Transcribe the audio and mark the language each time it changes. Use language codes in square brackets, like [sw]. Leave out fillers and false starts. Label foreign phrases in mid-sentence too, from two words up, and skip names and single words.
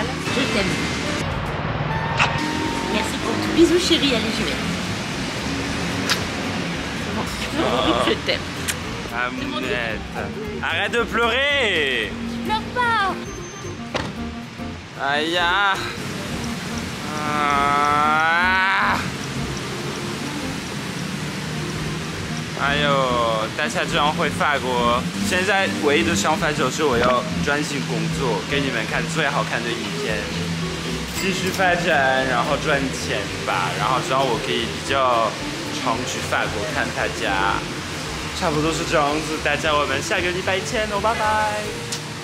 [fr] Je t'aime. Merci pour tout. Bisous chérie, allez, je vais. Je t'aime. Amounette. Arrête de pleurer. Pleure pas. Aïe. Ah. [zh] 哎呦，待下这样回法国。现在唯一的想法就是我要专心工作，给你们看最好看的影片，继续发展，然后赚钱吧。然后之后我可以比较常去法国看他家。差不多是这样子，大家我们下个礼拜见哦，拜拜。